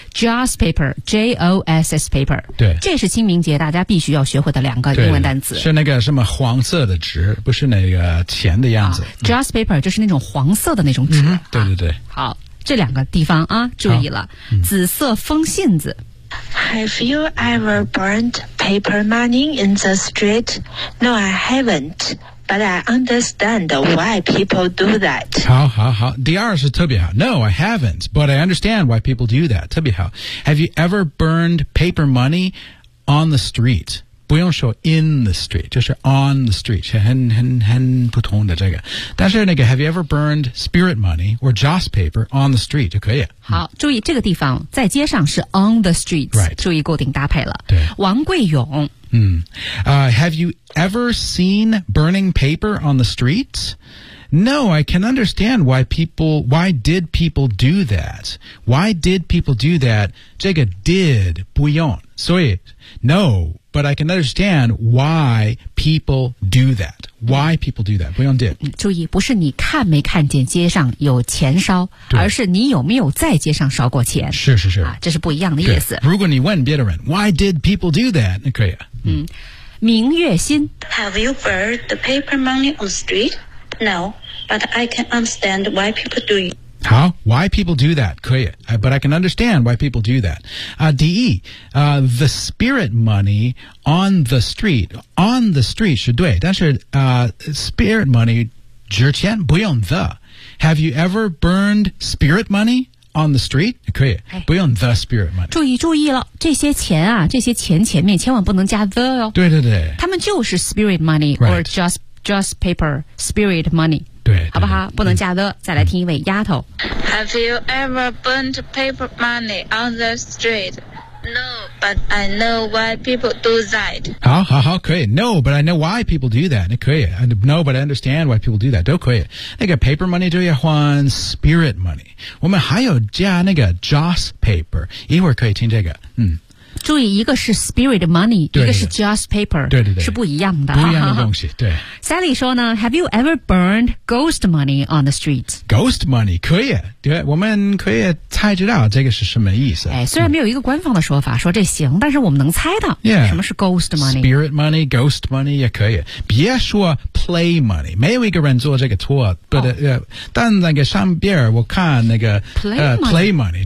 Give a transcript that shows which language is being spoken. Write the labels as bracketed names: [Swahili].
[English] ，joss paper， J O S S paper。 [Chinese] 对，这是清明节大家必须要学会的两个英文单词。是那个什么黄色的纸，不是那个。钱的样子、 joss paper 就是那种黄色的那种纸、对对对、好这两个地方啊注意了、紫色风信子 [English] Have you ever burned paper money in the street? No, I haven't But I understand why people do that [Chinese] 好第二是特别好 [English] No, I haven't But I understand why people do that [Chinese] 特别好 [English] Have you ever burned paper money on the street? [Chinese] 不用说 [English] in the street, [Chinese] 就是 [English] on the street, [Chinese] 是很普通的这个。 [English] 但是那个 have you ever burned spirit money or joss paper on the street, 就可以。 [Chinese] 好注意这个地方在街上是 on the street,、 [English] right. [Chinese] 注意固定搭配了。对。王贵勇。 [English] Have you ever seen burning paper on the street? No, I can understand why did people do that? [Chinese] 这个 did, 不用。 [English] 所以 no,But I can understand why people do that. Why people do that? [Chinese] 不用 [English] did. [Chinese] 注意，不是你看没看见街上有钱烧，而是你有没有在街上烧过钱。是是是，啊，这是不一样的意思。如果你问别人 ， [English] Why did people do that? [Chinese] 那可以啊。明月心 [English] ，Have you burned the paper money on the street? No, but I can understand why people do it. How? Why people do that? [Chinese] 可以 [English] but I can understand why people do that. The spirit money on the street. On the street [Chinese] 是对但是 [English] spirit money [Chinese] 纸钱不用 [English] the. Have you ever burned spirit money on the street? [Chinese] 可以、不用 [English] the spirit money. [Chinese] 注意了这些钱啊这些钱前面千万不能加 the 哦。对对对。 [English] 他们就是 spirit money,、 right. or just paper, spirit money. [Chinese] 对好不好不能加的、再来听一位丫头 [English] Have you ever burnt paper money on the street? No, but I know why people do that [Chinese] 好可以 [English] No, but I know why people do that 可以 No, but I understand why people do that [Chinese] 都可以那个 [English] paper money [Chinese] 就要换 [English] spirit money [Chinese] 我们还有加那个 [English] joss paper [Chinese] 一会儿可以听这个注意一个是 spirit money 对对对一个是 joss paper 对对对是不一样的不一样的东西对 [English] Sally [Chinese] 说呢 [English] Have you ever burned ghost money on the street? [Chinese] Ghost money 可以对我们可以猜知道这个是什么意思、虽然没有一个官方的说法说这行但是我们能猜到 [English] yeah, [Chinese] 什么是 ghost money spirit money ghost money 也可以别说 play money 没有一个人做这个错、但那个上边我看那个 [English] play money